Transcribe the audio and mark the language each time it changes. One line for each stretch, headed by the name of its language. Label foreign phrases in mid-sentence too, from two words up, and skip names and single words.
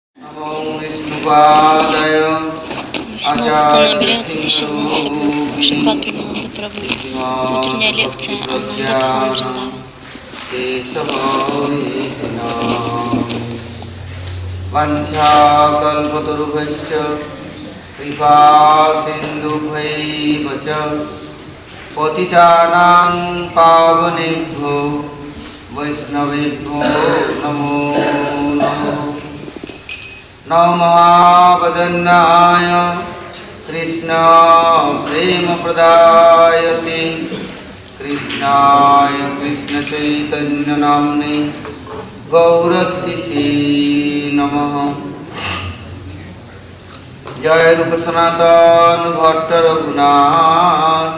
Russian: 17 ноября 2012 год. Шрипад Примананда Прабhu. Утренняя лекция Ананда Дхам Вриндаван.
Sanskrit: वाञ्छाकल्पतरुभ्यश्च कृपा सिन्धुभ्यएव च पतितानां पावनेभ्यो वैष्णवेभ्यो नमो नमः नमो महावदान्याय कृष्ण प्रेम प्रदायते कृष्णाय कृष्ण चैतन्य नाम्ने गौरत्विषे नमः जय रूप सनातन भट्ट रघुनाथ